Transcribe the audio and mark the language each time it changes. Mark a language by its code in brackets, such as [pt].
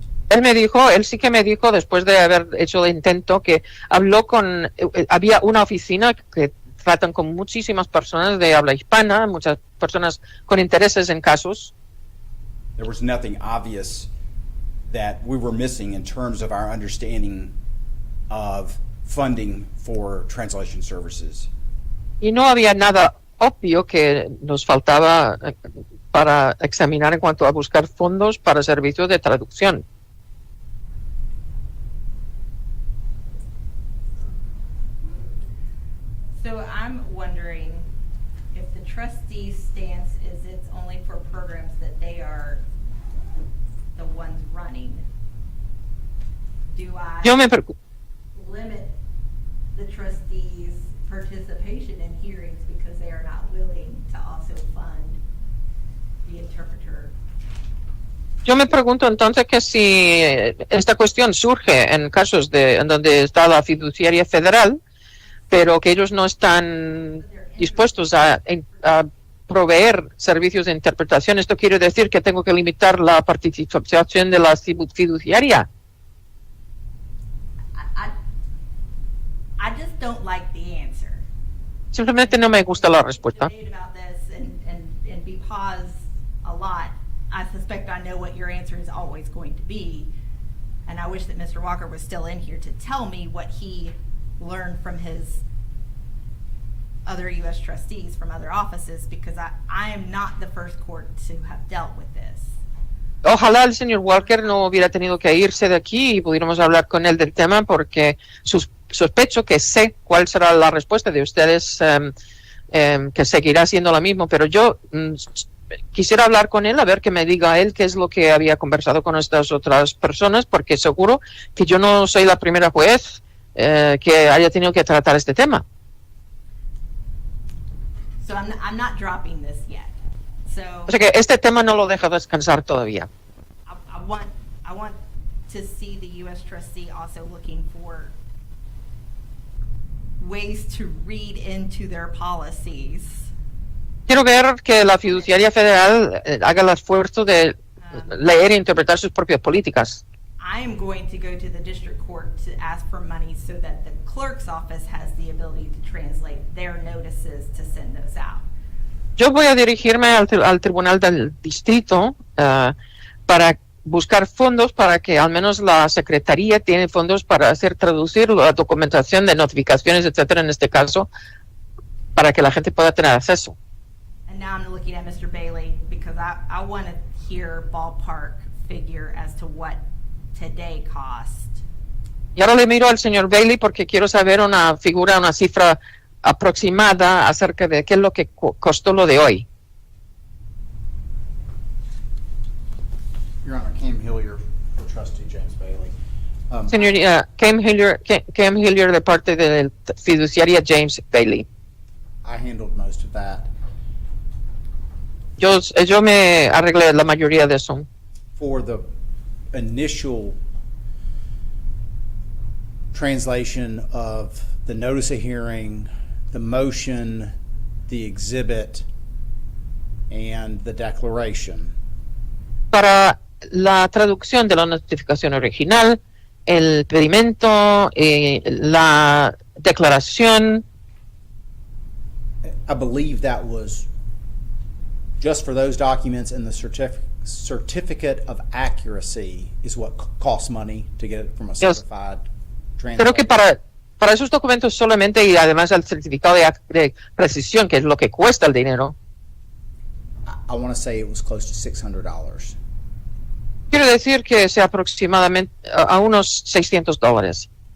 [es] Él sí que me dijo, después de haber hecho el intento, que había una oficina que tratan con muchísimas personas de habla hispana, muchas personas con intereses en casos. [en] There was nothing obvious that we were missing in terms of our understanding of funding for translation services. [es] Y no había nada obvio que nos faltaba para examinar en cuanto a buscar fondos para servicios de traducción. [en] So I'm wondering if the trustees' stance is it's only for programs that they are the ones running. Do I [es] Yo me preocupo. [en] limit the trustees' participation in hearings because they are not willing to also fund the interpreter? [es] Yo me pregunto entonces que si esta cuestión surge en casos en donde está la fiduciaria federal, pero que ellos no están dispuestos a proveer servicios de interpretación, ¿esto quiere decir que tengo que limitar la participación de la fiduciaria? [en] I just don't like the answer. [es] Simplemente no me gusta la respuesta. [en] Debate about this and be paused a lot. I suspect I know what your answer is always going to be, and I wish that Mr. Walker was still in here to tell me what he learned from his other U.S. trustees from other offices, because I am not the first court to have dealt with this. [es] Ojalá el señor Walker no hubiera tenido que irse de aquí y pudiéramos hablar con él del tema, porque sospecho que sé cuál será la respuesta de ustedes, que seguirá siendo la misma, pero yo quisiera hablar con él, a ver que me diga él qué es lo que había conversado con estas otras personas, porque seguro que yo no soy la primera juez que haya tenido que tratar este tema. [en] So I'm not dropping this yet. So [es] O sea que este tema no lo deja descansar todavía. [en] I want to see the U.S. trustee also looking for ways to read into their policies. [es] Quiero ver que la fiduciaria federal haga el esfuerzo de leer e interpretar sus propias políticas. [en] I am going to go to the district court to ask for money so that the clerk's office has the ability to translate their notices to send those out. [es] Yo voy a dirigirme al tribunal del distrito para buscar fondos para que al menos la secretaría tiene fondos para hacer traducir la documentación de notificaciones, etcétera, en este caso, para que la gente pueda tener acceso. [en] And now I'm looking at Mr. Bailey because I want to hear ballpark figure as to what today cost. [es] Y ahora le miro al señor Bailey porque quiero saber una cifra aproximada acerca de qué es lo que costó lo de hoy. [en] Your Honor, Cam Hillier for Trustee James Bailey. [es] Señoría, Cam Hillier de parte de la fiduciaria James Bailey. [en] I handled most of that. [es] Yo me arreglé la mayoría de eso. [en] For the initial translation of the notice of hearing, the motion, the exhibit, and the declaration. [es] Para la traducción de la notificación original, el pedimento, la declaración. [en] I believe that was just for those documents, and the certificate of accuracy is what costs money to get it from a certified translator. [es] Creo que para esos documentos solamente, y además el certificado de precisión, que es lo que cuesta el dinero. [en] I want to say it was close to $600. [es] Quiero decir que sea aproximadamente a unos $600.